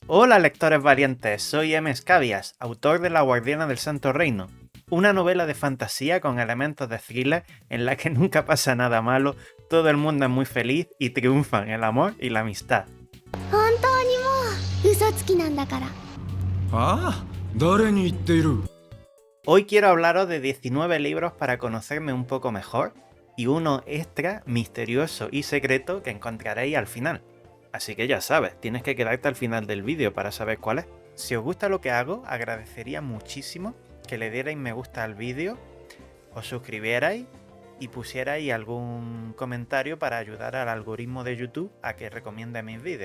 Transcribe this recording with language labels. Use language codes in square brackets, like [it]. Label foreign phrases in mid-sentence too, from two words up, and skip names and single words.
[es] Hola lectores valientes, soy M. Scabias, autor de La Guardiana del Santo Reino, una novela de fantasía con elementos de thriller en la que nunca pasa nada malo, todo el mundo es muy feliz y triunfan el amor y la amistad. [ja] 本当にもう嘘つきなんだから。ああ、誰に言っている？ [es] Hoy quiero hablaros de 19 libros para conocerme un poco mejor y uno extra, misterioso y secreto que encontraréis al final. Así que ya sabes, tienes que quedarte al final del vídeo para saber cuál es. Si os gusta lo que hago, agradecería muchísimo que le dierais me gusta al vídeo, os suscribierais y pusierais algún comentario para ayudar al algoritmo de YouTube a que recomiende mis vídeos.